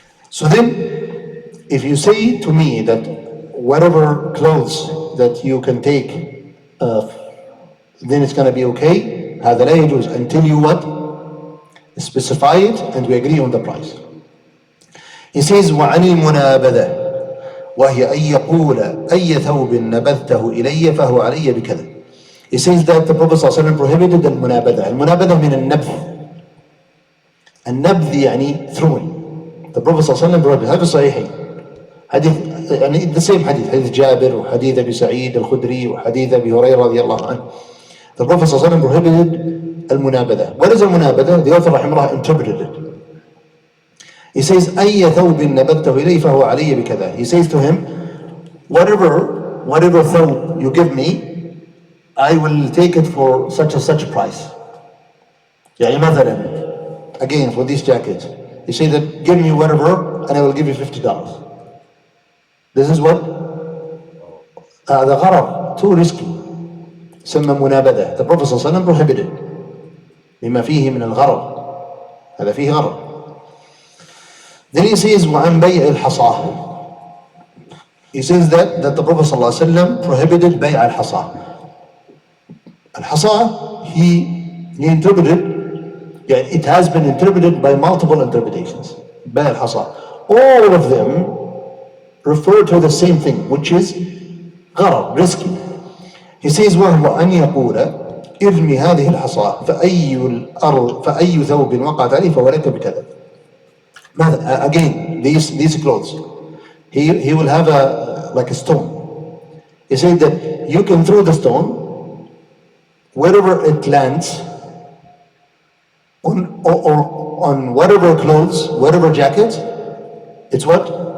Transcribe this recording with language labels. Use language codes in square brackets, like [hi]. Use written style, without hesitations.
[en] So then, if you say to me that whatever clothes that you can take, then it's going to be okay, [ar] هذا لا يجوز [en] until you what? Specify it and we agree on the price. He says [ar] وعن المنابذة وهي أن يقول أي ثوب نبذته إلي فهو علي بكذا. [en] He says that the Prophet ﷺ prohibited المنابذة. [ar] المنابذة من النبذ. النبذ throwing. [en] The Prophet ﷺ prohibited. [ar] هذا صحيحين. حديث [en] the same [ar] حديث جابر وحديث أبي سعيد الخدري وحديث أبي هريرة رضي الله عنه. [en] The Prophet ﷺ prohibited المنابذة. What is المنابذة? The author رحمه الله interpreted it. He says [ar] أي ثوب نبذته إلي فهو علي بكذا. [en] He says to him, whatever thawb you give me, I will take it for such and such price. مثلا, again for these jackets, you say that give me whatever and I will give you $50. This is what? [ar] هذا غرر, [en] too risky. [ar] سمى منابذة. [en] The Prophet [ar] صلى الله عليه وسلم prohibited لما فيه من الغرر. هذا فيه غرر. [en] Then he says [ar] وعن بيع الحصى. [en] He says that the Prophet صلى الله عليه وسلم prohibited بيع الحصى. Al-Hasa, he interpreted, it has been interpreted by multiple interpretations. Bay al-Hasa. All of them refer to the same thing, which is gharar, risky. He says, [ar] وَهُوَ أَنْ يَقُولَ ارمي هذه الحصى فأي ثوب وقعت عليه فولك بكذا. [en] Again, these clothes. He will have like a stone. He said that you can throw the stone wherever it lands, on whatever clothes, whatever jacket, it's what?